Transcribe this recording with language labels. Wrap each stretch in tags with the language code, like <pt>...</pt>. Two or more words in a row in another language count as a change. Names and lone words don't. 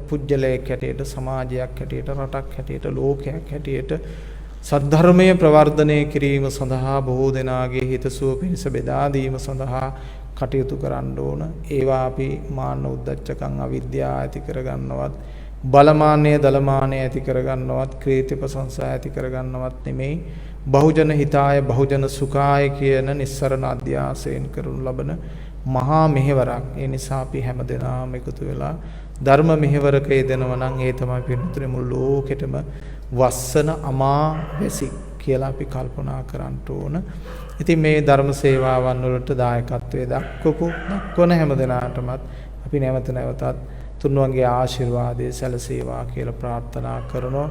<si>පුජ්‍යලයක් හැටියට, සමාජයක් හැටියට, රටක් හැටියට, ලෝකයක් හැටියට සද්ධර්මය ප්‍රවර්ධනය කිරීම සඳහා බොහෝ දෙනාගේ හිතසුව පිණිස බෙදා දීම සඳහා කටයුතු කරන්න ඕන. ඒවා අපි මාන්න උද්දච්චකම් අවිද්‍යාව ඇති කරගන්නවත්, බලමානය දලමානය ඇති කරගන්නවත්, කීර්ති ප්‍රශංසා ඇති කරගන්නවත් නෙමෙයි.</si> <pi>බහුජන හිතාය බහුජන සුඛාය</pi> <si>කියන නිස්සරණ අධ්‍යාසයෙන් කරනු ලබන මහා මෙහෙවරක්. ඒ නිසා අපි හැම දෙනාම එකතු වෙලා ධර්ම මෙහෙවරක යෙදෙනවා නම් ඒ තමයි පින්තුනේ මුළු ලෝකෙටම වස්සන අමා වැසි කියලා අපි කල්පනා කරන්න ඕන. ඉතින් මේ ධර්ම සේවාවන් වලට දායකත්වයේ දක්වන හැම දෙනාටමත් අපි නැවත නැවතත් තුන්වන්ගේ ආශිර්වාදයේ සැලසේවා කියලා ප්‍රාර්ථනා කරනවා.</si>